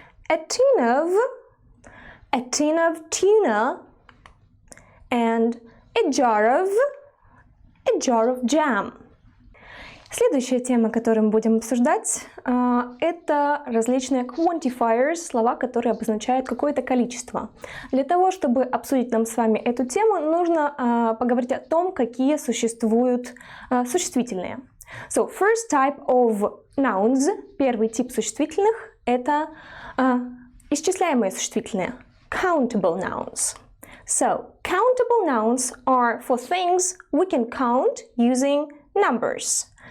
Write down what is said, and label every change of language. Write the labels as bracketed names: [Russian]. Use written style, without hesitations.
[English] A tin of tuna, and a jar of jam. [Russian] Следующая тема, которую мы будем обсуждать, это различные quantifiers, слова, которые обозначают какое-то количество. Для того, чтобы обсудить нам с вами эту тему, нужно поговорить о том, какие существуют существительные. [English] So, first type of nouns, [Russian] первый тип существительных, это исчисляемые существительные, [English] countable nouns. So, countable nouns are for things we can count using numbers.